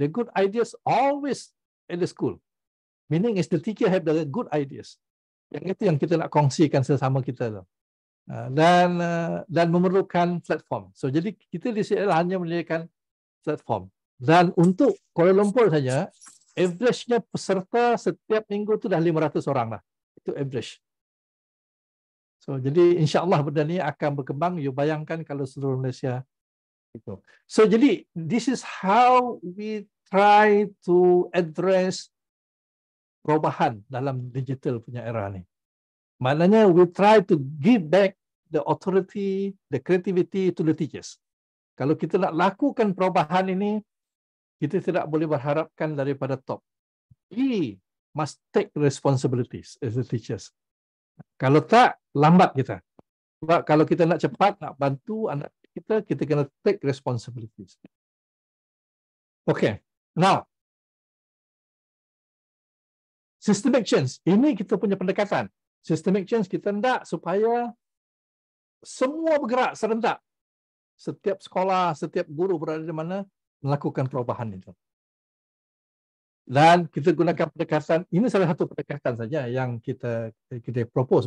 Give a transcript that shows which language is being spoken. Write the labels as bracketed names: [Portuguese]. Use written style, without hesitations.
[English] The good ideas always at the school. Meaning is the teacher have the good ideas. [Malay] Yang itu yang kita nak kongsikan sesama kita tu. Dan memerlukan platform. So jadi kita di sini hanya menyediakan platform. Dan untuk Kuala Lumpur saja, average-nya peserta setiap minggu tu dah 500 orang lah. Itu average. So jadi insya-Allah benda ni akan berkembang. You bayangkan kalau seluruh Malaysia itu. [English] So jadi this is how we try to address [Malay] perubahan dalam digital punya era ni. [English] Maknanya we try to give back the authority, the creativity to the teachers. [Malay] Kalau kita nak lakukan perubahan ini, kita tidak boleh berharapkan daripada top. [English] We must take responsibilities as the teachers. [Malay] Kalau tak, lambat kita. Sebab kalau kita nak cepat, nak bantu anak kita kena [English] take responsibilities. Okay, now, systemic change. [Malay] Ini kita punya pendekatan. Systemic change kita hendak supaya semua bergerak serentak. Setiap sekolah, setiap guru berada di mana melakukan perubahan itu. Dan kita gunakan pendekatan, ini salah satu pendekatan saja yang kita propose.